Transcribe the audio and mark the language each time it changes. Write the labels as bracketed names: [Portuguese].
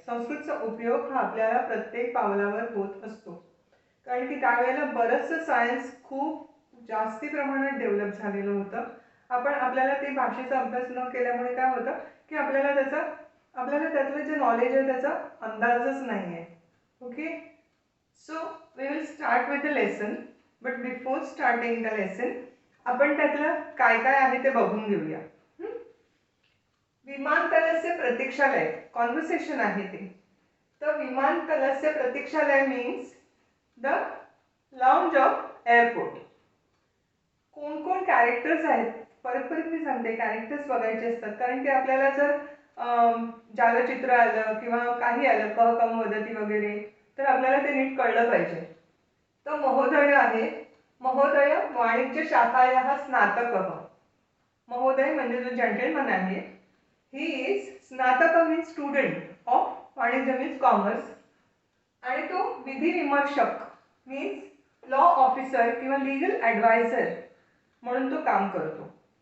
[Marathi] संस्कृतचा उपयोग हा आपल्याला प्रत्येक पावलावर होत असतो, कारण की त्यावेळेला बरंचसं सायन्स खूप जास्ती प्रमाणात डेव्हलप झालेलं होतं. आपल्याला ते भाषेचा अभ्यास न केल्यामुळे काय होतं की आपल्याला त्यातलं जे नॉलेज आहे त्याचा अंदाजच नाही आहे. [English] Okay. So we will start with the lesson. But before starting the lesson [Marathi] आपण त्यातलं काय काय आहे ते बघून घेऊया. [Sanskrit] विमानतळस्य प्रतीक्षालय, [Marathi] कॉन्व्हर्सेशन आहे ते. तर [Sanskrit] विमानतळस्य प्रतीक्षालय [English] Means the lounge of airport. [Marathi] कोण कोण कॅरेक्टर्स आहेत, परत मी सांगते, कॅरेक्टर्स बघायचे असतात. कारण की आपल्याला जर जालचित्र आलं किंवा काही आलं कहकम वदती वगैरे तर आपल्याला ते नीट कळलं पाहिजे. तर महोदय आहे. [Sanskrit] महोदय वाणिज्य शाखायाः स्नातकः. [Marathi] महोदय म्हणजे जो जेंटलमन आहे, [English] he is [Marathi] स्नातक [English] means student of [Marathi] वाणिज्य मीन्स कॉमर्स. आणि तो विधी विमर्शक [English] means law officer [Marathi] किंवा [English] legal adviser [Marathi] म्हणून तो काम करतो.